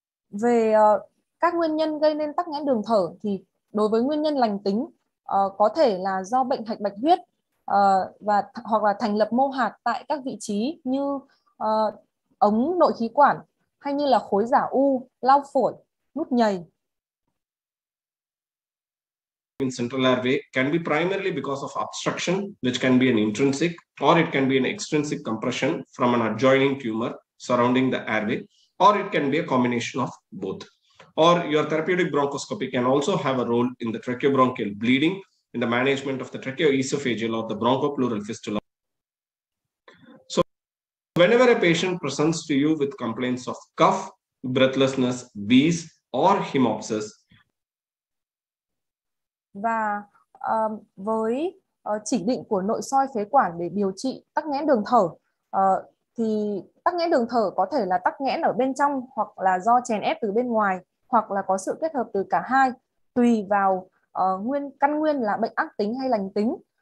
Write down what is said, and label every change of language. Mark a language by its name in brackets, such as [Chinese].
[Vietnamese] Về các nguyên nhân gây nên tắc nghẽn đường thở thì đối với nguyên nhân lành tính có thể là do bệnh hạch bạch huyết và hoặc là thành lập mô hạt tại các vị trí như ống nội khí quản hay như là khối giả u, lao phổi, nút nhầy. [English] In central airway can be primarily because of obstruction, which can be an intrinsic, or it can be an extrinsic compression from an adjoining tumor surrounding the airway, or it can be a combination of both. Or your therapeutic bronchoscopy can also have a role in the tracheobronchial bleeding, in the management of the tracheoesophageal or the bronchopleural fistula. So whenever a patient presents to you with complaints of cough, breathlessness, wheeze, or hemoptysis. [Vietnamese] Và với chỉ định của nội soi phế quản để điều trị tắc nghẽn đường thở thì tắc nghẽn đường thở có thể là tắc nghẽn ở bên trong hoặc là do chèn ép từ bên ngoài hoặc là có sự kết hợp từ cả hai, tùy vào căn nguyên là bệnh ác tính hay lành tính.